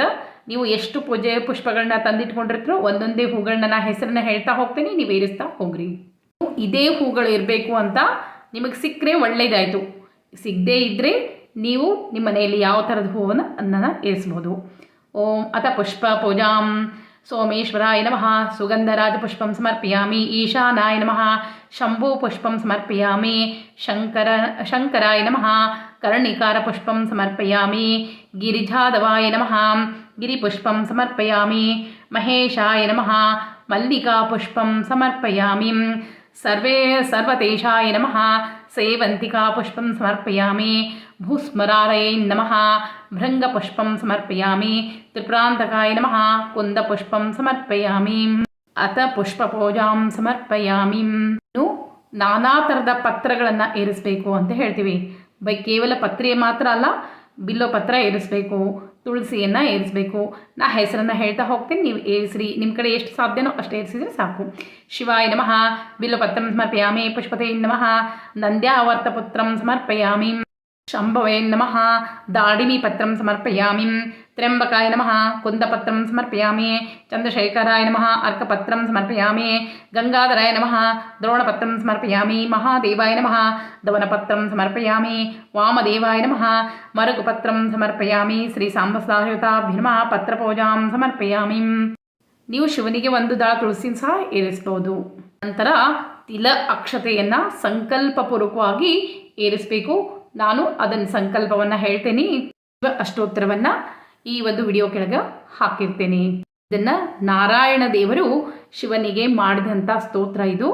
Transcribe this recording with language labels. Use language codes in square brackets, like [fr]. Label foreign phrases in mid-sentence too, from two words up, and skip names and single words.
[kn] ನೀವು ಎಷ್ಟು ಪೂಜೆ ಪುಷ್ಪಗಳನ್ನ ತಂದಿಟ್ಕೊಂಡಿರ್ತೀರೋ ಒಂದೊಂದೇ ಹೂಗಳನ್ನ ಹೆಸರನ್ನ ಹೇಳ್ತಾ ಹೋಗ್ತೀನಿ, ನೀವು ಏರಿಸ್ತಾ ಹೋಗ್ರಿ. ಇದೇ ಹೂಗಳು ಇರಬೇಕು ಅಂತ ನಿಮಗೆ ಸಿಕ್ಕರೆ ಒಳ್ಳೆಯದಾಯಿತು. ಸಿಗದೇ ಇದ್ದರೆ ನೀವು ನಿಮ್ಮ ಮನೆಯಲ್ಲಿ ಯಾವ ಥರದ ಹೂವನ್ನು ಏರಿಸ್ಬೋದು. [sa] ಓಂ ಅಥ ಪುಷ್ಪ ಪೂಜಾಂ ಸೋಮೇಶ್ವರಾಯ ನಮಃ ಸುಗಂಧರಾಜ ಪುಷ್ಪಂ ಸಮರ್ಪಯಾಮಿ ಈಶಾನಾಯ ನಮಃ ಶಂಭು ಪುಷ್ಪಂ ಸಮರ್ಪಯಾಮಿ ಶಂಕರಾಯ ನಮಃ कर्णिकारपुष्पं समर्पयामि। गिरिजाधवाय नमः गिरिपुष्पं समर्पयामि। महेशाय नमः मल्लिकापुष्पं समर्पयामि। सर्वतेशाय नमः सेवन्तिकापुष्पं समर्पयामि। भूस्मरारये नमः भृङ्गपुष्पं समर्पयामि। त्रिपुरान्तकाय नमः कुन्दपुष्पं समर्पयामि। अथ ಪುಷ್ಪಪೂಜಾಂ ಸಮರ್ಪಯಾಮಿ. [kn] ನಾನಾ ಥರದ ಪತ್ರಗಳನ್ನು ಏರಿಸಬೇಕು ಅಂತ ಹೇಳ್ತೀವಿ. ಕೇವಲ ಪತ್ರೆ ಮಾತ್ರ ಅಲ್ಲ, ಬಿಲ್ಲೋ ಪತ್ರ ಏರಿಸಬೇಕು, ತುಳಸಿಯನ್ನು ಏರಿಸಬೇಕು. ನಾ ಹೆಸರನ್ನು ಹೇಳ್ತಾ ಹೋಗ್ತೀನಿ, ನೀವು ಏರಿಸ್ರಿ. ನಿಮ್ಮ ಕಡೆ ಎಷ್ಟು ಸಾಧ್ಯನೋ ಅಷ್ಟು ಏರಿಸಿದರೆ ಸಾಕು. [sa] ಶಿವಾಯ ನಮಃ ಬಿಲ್ಲೋಪತ್ರಂ ಸಮರ್ಪಯಾಮಿ. ಪುಷ್ಪತೆ ನಮಃ ನಂದ್ಯಾವರ್ತಪುತ್ರಂ ಸಮರ್ಪಯಾಮಿ. ಶಂಭವೇ ನಮಃ दाडिमीपत्रं समर्पयामि. त्र्यंबकाय नमः कुन्दपत्रं समर्पयामि. चंद्रशेखराय नमः अर्कपत्रं समर्पयामि. गंगाधराय नमः द्रोणपत्रं समर्पयामि. महादेवाय नमः दवनपत्रं समर्पयामि. वामदेवाय नमः मरुगपत्रं समर्पयामि. श्री सांबसदाशिवताभ्यो नमः पत्रपूजां समर्पयामि. [kn] ನೀವು ಶಿವನಿಗೆ ಒಂದು ದಳ ತುಳಸಿ ಸಹ ಏರಿಸಬಹುದು. ನಂತರ ತಿಲ ಅಕ್ಷತೆಯನ್ನು ಸಂಕಲ್ಪಪೂರ್ವಕವಾಗಿ ಏರಿಸಬೇಕು. ನಾನು ಅದನ್ನು ಸಂಕಲ್ಪವನ್ನು ಹೇಳ್ತೇನೆ. ಅಷ್ಟೋತ್ತರವನ್ನು ಈ ಒಂದು ವಿಡಿಯೋ ಕೆಳಗೆ ಹಾಕಿರ್ತೇನೆ. ಇದನ್ನು ನಾರಾಯಣ ದೇವರು ಶಿವನಿಗೆ ಮಾಡಿದಂಥ ಸ್ತೋತ್ರ ಇದು.